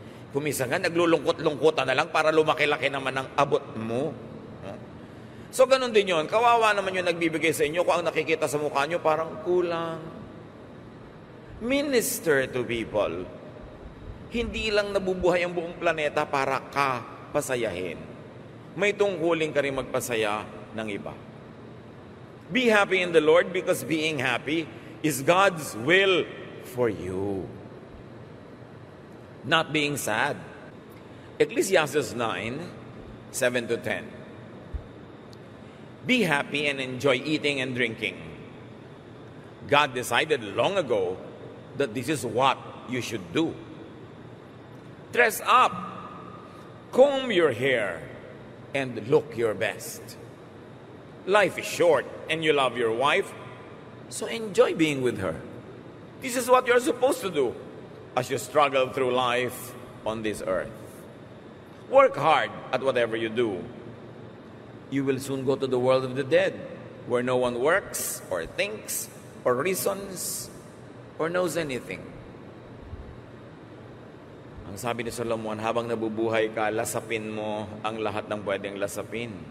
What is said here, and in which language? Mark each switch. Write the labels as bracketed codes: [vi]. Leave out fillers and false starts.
[tl] Kuminsan nga, naglulungkot-lungkotan na lang para lumaki-laki naman ang abot mo. So, ganun din yun. Kawawa naman yung nagbibigay sa inyo kung ang nakikita sa mukha nyo parang kulang. [en] Minister to people. [tl] Hindi lang nabubuhay ang buong planeta para ka pasayahin. May tungkulin ka rin magpasaya ng iba. [en] Be happy in the Lord because being happy is God's will for you. Not being sad. Ecclesiastes 9:7-10. Be happy and enjoy eating and drinking. God decided long ago that this is what you should do. Dress up, comb your hair, and look your best. Life is short and you love your wife, so enjoy being with her. This is what you're supposed to do as you struggle through life on this earth. Work hard at whatever you do. You will soon go to the world of the dead, where no one works or thinks or reasons or knows anything. [tl] Ang sabi ni Solomon, habang nabubuhay ka, lasapin mo ang lahat ng pwedeng lasapin.